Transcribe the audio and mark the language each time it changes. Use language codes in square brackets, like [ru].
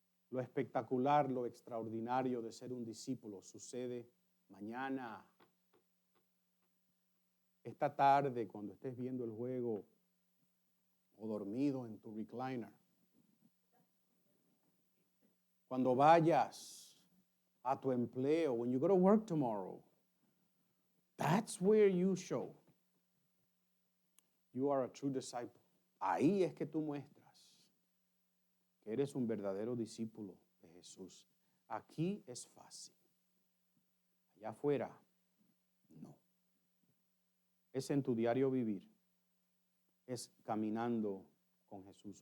[es] Lo espectacular, lo extraordinario de ser un discípulo sucede mañana, esta tarde, cuando estés viendo el juego o dormido en tu recliner. Cuando vayas a tu empleo, [en] when you go to work tomorrow, that's where you show you are a true disciple. [es] Ahí es que tú muestras que eres un verdadero discípulo de Jesús. Aquí es fácil. Allá afuera, no. Es en tu diario vivir. Es caminando con Jesús.